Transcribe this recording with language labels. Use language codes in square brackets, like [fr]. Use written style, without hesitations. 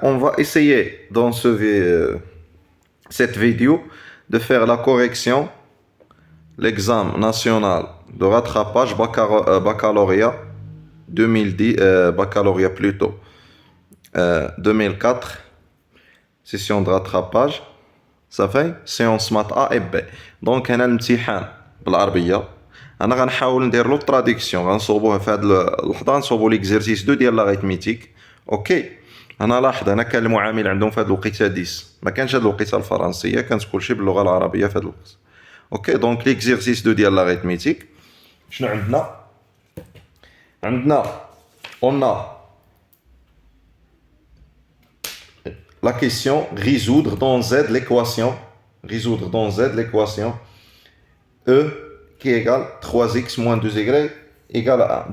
[fr] On va essayer dans cette vidéo de faire la correction, l'examen national de rattrapage baccalauréat 2010, baccalauréat plutôt 2004, session de rattrapage. Ça fait séance maths A et B. [ar] Donc هنا الامتحان بالعربية. انا غنحاول ندير له تراديكسيون غنصوبوها في هاد اللحظه نصوبو ليكزيرسيس 2 ديال لاغيتميتيك. اوكي انا لاحظ هنا كان المعامل عندهم في هاد الوقيته 10 ما كانش هاد الوقيته الفرنسيه كانت كلشي باللغه العربيه في هاد الوقت. اوكي دونك ليكزيرسيس 2 ديال لاغيتميتيك شنو عندنا [fr] on a la question résoudre dans Z l'équation E qui égale 3x moins 2y égale à 1.